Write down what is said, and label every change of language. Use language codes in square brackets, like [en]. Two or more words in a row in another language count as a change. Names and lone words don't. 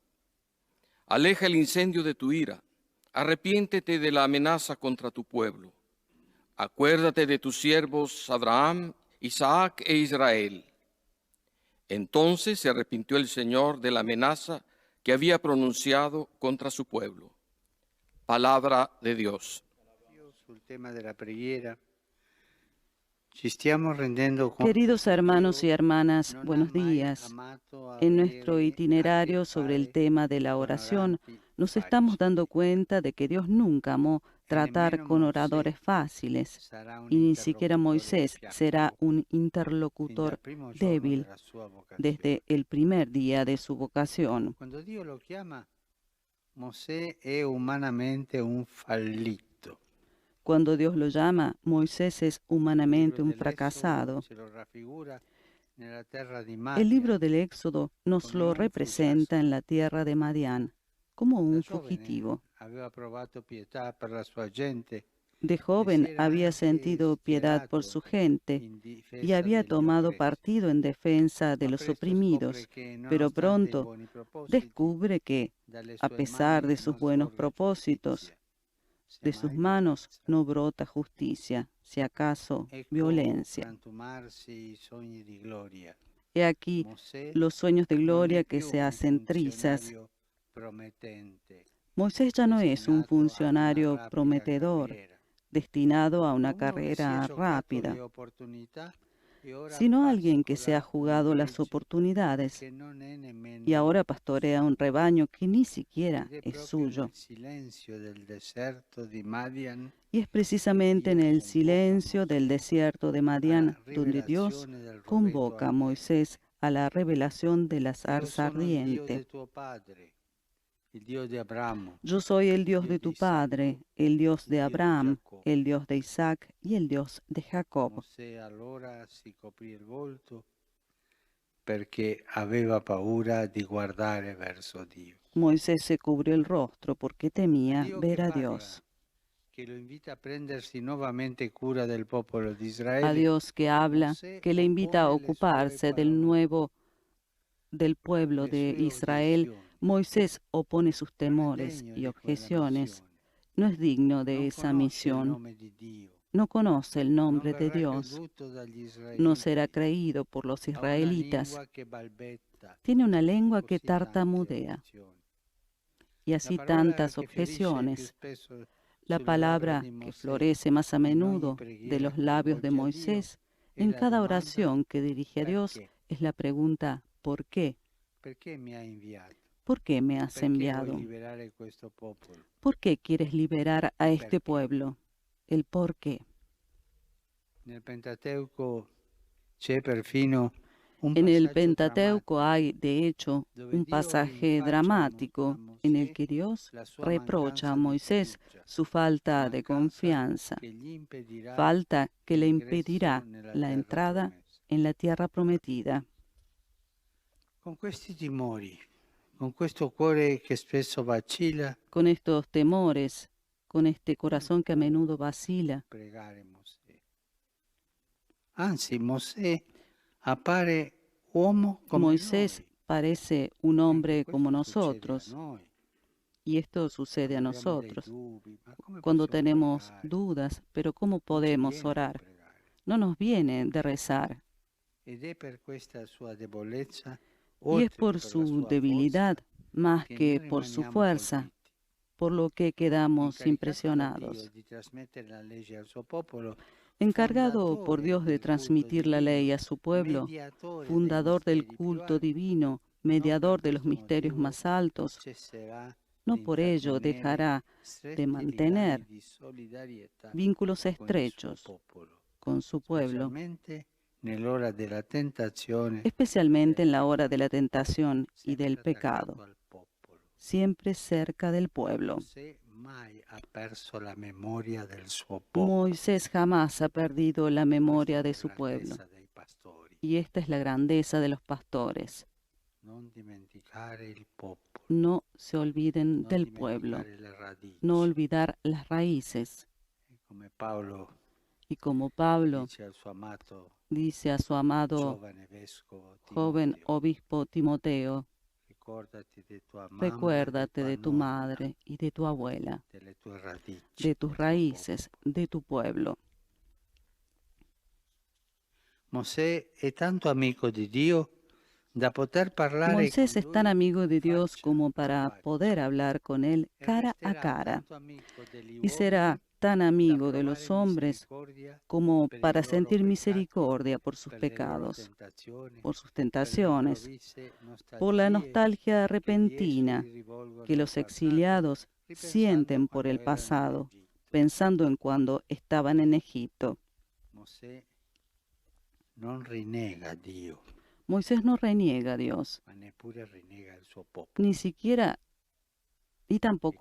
[es] Aleja el incendio de tu ira, arrepiéntete de la amenaza contra tu pueblo. Acuérdate de tus siervos Abraham, Isaac e Israel. Entonces se arrepintió el Señor de la amenaza que había pronunciado contra su pueblo. Palabra de Dios. [it] Sul tema della preghiera, ci stiamo rendendo conto [es] Queridos [it] che [es] hermanos y [it] Dio [es] hermanas, [it] non ha [es] buenos [it] mai [es] días. [it] amato [es] En nuestro [it] avere a che [es] itinerario sobre el [it] fare [es] tema de la [it] con [es] oración, [it] oranti [es] nos estamos [it] facili. [es] dando cuenta de que Dios nunca amó [it] E [es] tratar [it] nemmeno [es] con [it] Mosè [es] oradores fáciles, [it] sarà un [es] y ni siquiera [it] interlocutore [es] Moisés será [it] piatto [es] un [it] fin dal [es] interlocutor [it] primo giorno [es] débil [it] della sua vocazione. [es] desde el primer día de su vocación. [it] Quando Dio lo chiama, Mosè è umanamente un fallito. [es] Cuando Dios lo llama, Moisés es [it] Il [es] humanamente [it] libro [es] un [it] dell'Esodo [es] fracasado. [it] ce lo raffigura nella terra di [es] El libro [it] Madian [es] del Éxodo nos [it] come [es] lo [it] un [es] representa en [it] fuggiasco. [es] la tierra de Madián, como [it] Da [es] un [it] giovane [es] fugitivo. [it] aveva provato pietà per la sua gente [es] De [it] e si [es] joven [it] era [es] había [it] anche [es] sentido piedad por [it] schierato [es] su gente [it] in [es] y [it] difesa [es] había [it] degli [es] tomado [it] oppressi, [es] partido en defensa de [it] ma [es] los [it] presto scopre [es] oprimidos, [it] che [es] pero [it] nonostante i [es] pronto [it] buoni propositi, [es] descubre que, [it] dalle [es] a [it] sue [es] pesar [it] mani [es] de sus [it] non [es] buenos [it] scorre [es] propósitos, [it] giustizia, [es] de sus [it] semmai [es] manos [it] violenza. [es] no brota justicia, si acaso [it] Ecco [es] violencia. [it] frantumarsi i sogni di gloria. [es] He aquí [it] Mosè [es] los sueños de [it] non è [es] gloria que [it] più [es] se [it] un [es] hacen trizas. [it] funzionario promettente, [es] Moisés ya no es un [it] destinato a una [es] funcionario [it] rapida [es] prometedor, [it] carriera, [es] destinado a [it] ma [es] una [it] uno che si è [es] carrera [it] giocato [es] rápida, [it] le opportunità e ora [es] sino alguien que se ha [it] pascola un [es] jugado las [it] gregge [es] oportunidades [it] che non è [es] y [it] nemmeno [es] ahora pastorea un rebaño que ni siquiera [it] ed è [es] es [it] proprio [es] suyo. [it] nel silenzio del deserto di Madian [es] Y es [it] che [es] precisamente en [it] Dio [es] el [it] convoca [es] silencio del [it] Mosè [es] desierto de [it] alla [es] Madián donde Dios [it] rivelazione del roveto [es] convoca a Moisés [it] ardente. [es] a la revelación de la [it] Io [es] zarza [it] sono il Dio [es] ardiente. [it] di tuo padre, il Dio di Abramo, [es] Yo soy el [it] il [es] Dios [it] Dio [es] de [it] di [es] tu [it] Isacco, [es] padre, el Dios [it] il [es] de [it] Dio di [es] Abraham, [it] Giacobbe. [es] el Dios de Isaac y el Dios de Jacob. [it] Mosè allora si coprì il volto perché aveva paura di guardare verso Dio. [es] Moisés se cubrió el rostro porque [it] A [es] temía [it] Dio [es] ver [it] che [es] a [it] parla, [es] Dios. [it] che lo invita a prendersi nuovamente cura del popolo di [es] A [it] Israele, [es] Dios que habla, [it] Mosè [es] que le invita a [it] oppone le sue [es] ocuparse [it] parole, [es] del pueblo [it] le [es] de [it] sue [es] Israel. [it] obiezioni. [es] Moisés opone sus [it] Non è [es] temores [it] degno [es] y [it] di quella [es] objeciones. [it] missione, [es] No es digno de [it] non [es] esa [it] conosce il [es] misión. [it] nome di Dio, [es] No conoce el [it] non [es] nombre de [it] verrà [es] Dios. [it] creduto dagli [es] No será [it] israeliti, [es] creído por los [it] ha una [es] israelitas. [it] lingua che balbetta [es] Tiene una [it] e [es] lengua que [it] così tante [es] tartamudea [it] obiezioni. [es] y [it] La [es] así [it] parola [es] tantas [it] che ferisce più [es] objeciones. [it] spesso [es] La [it] sulle labbra [es] palabra [it] di [es] que [it] Mosè [es] florece más a [it] in ogni [es] menudo de [it] preghiera [es] los [it] che [es] labios de [it] rivolge a Dio [es] Moisés [it] è [es] en [it] la [es] cada [it] domanda [es] oración que dirige a Dios [it] perché? [es] es la pregunta ¿por qué? [it] Perché mi hai inviato? [es] ¿Por qué me has [it] Perché vuoi [es] enviado? [it] liberare questo popolo? [es] ¿Por qué quieres liberar a [it] Il [es] este [it] perché. [es] pueblo? El por qué. [it] Nel Pentateuco c'è perfino un [es] En el [it] passaggio [es] Pentateuco [it] drammatico [es] hay, de hecho, [it] dove [es] un [it] Dio [es] pasaje [it] rinfaccia a [es] dramático en el [it] Mosè [es] que Dios [it] la sua [es] reprocha a [it] mancanza di [es] Moisés [it] fiducia, [es] su [it] la [es] falta de [it] mancanza [es] confianza, [it] che gli impedirà [es] falta que le [it] l'ingresso [es] impedirá [it] nella [es] la [it] terra [es] entrada [it] promessa. [es] en la tierra prometida. [it] Con questi timori, con questo cuore che spesso vacilla, [es] Con estos temores, con este [it] come [es] corazón que a [it] può [es] menudo vacila, [it] pregare Mosè? Anzi, Mosè appare uomo come [es] Moisés [it] noi. [es] parece un [it] Anche [es] hombre como [it] questo succede a [es] nosotros, [it] noi. [es] y esto sucede a [it] Quando abbiamo dei [es] nosotros, [it] dubbi, ma come [es] cuando [it] possiamo [es] tenemos [it] pregare? [es] dudas, pero ¿cómo [it] Non ci [es] podemos [it] viene di [es] orar? [it] pregare. [es] No nos viene de rezar, [it] Ed è per questa sua debolezza, [es] y es [it] oltre che [es] por [it] per la [es] su [it] sua [es] debilidad, [it] forza, [es] más [it] che [es] que [it] noi [es] por su [it] rimaniamo [es] fuerza, [it] colpiti. [es] por lo que quedamos [it] Incaricato da Dio [es] impresionados. [it] di trasmettere la legge al suo popolo, [es] Encargado por [it] fondatore [es] Dios de [it] del culto [es] transmitir la ley [it] divino, [es] a su pueblo, [it] mediatore dei [es] fundador del [it] misteri più [es] culto [it] alti, [es] divino, [it] non per [es] mediador de los [it] questo [es] misterios [it] motivo [es] más altos, [it] cesserà [es] no [it] di [es] por ello [it] intrattenere [es] dejará de [it] stretti legami [es] mantener [it] di solidarietà [es] vínculos [it] con il suo [es] estrechos [it] popolo, [es] con su pueblo, [it] specialmente nell'ora della tentazione e [es] especialmente [it] del [es] en la hora de la [it] peccato, [es] tentación y [it] sempre [es] del [it] attaccato [es] pecado, [it] al popolo. [es] siempre cerca del pueblo. [it] Mosè mai ha perso la memoria del suo popolo. [es] Moisés jamás ha perdido la [it] Questa [es] memoria [it] è [es] de [it] la [es] su pueblo, [it] grandezza dei pastori. [es] y esta es la grandeza de los pastores. [it] non dimenticare il popolo, [es] no se olviden [it] non [es] del pueblo, [it] dimenticare le radici. [es] no olvidar las raíces. [it] E come Paolo [es] Y como Pablo [it] dice al suo amato [es] dice a su amado [it] giovane vescovo [es] joven [it] Timoteo, [es] obispo Timoteo, [it] ricordati di tua mamma, [es] recuérdate [it] di [es] de [it] tua [es] tu [it] nonna, [es] madre y de tu abuela, [it] delle tue radici, [es] de tus [it] del tuo [es] raíces, de tu pueblo. [it] popolo. Mosè è tanto amico di Dio da poter parlare [es] Moisés [it] con [es] es tan [it] lui [es] amigo de Dios [it] faccia [es] como [it] a [es] para [it] faccia [es] poder hablar con Él [it] e [es] cara a [it] resterà [es] cara, [it] tanto amico degli [es] y será [it] uomini [es] tan [it] da [es] amigo de [it] provare [es] los hombres [it] misericordia [es] como [it] per i [es] para [it] loro [es] sentir [it] peccati, [es] misericordia por sus [it] per le loro [es] pecados, [it] tentazioni, [es] por sus [it] per le [es] tentaciones, [it] improvvise [es] por la [it] nostalgie [es] nostalgia [it] che gli esuli [es] repentina [it] rivolgono [es] que [it] al [es] los [it] passato, [es] exiliados [it] ripensando [es] sienten por [it] quando [es] el [it] erano in [es] pasado, [it] Egitto. [es] pensando en cuando estaban en Egipto. [it] Mosè non rinnega Dio, [es] Moisés no reniega a Dios, [it] ma neppure rinnega il suo popolo. [es] ni siquiera y tampoco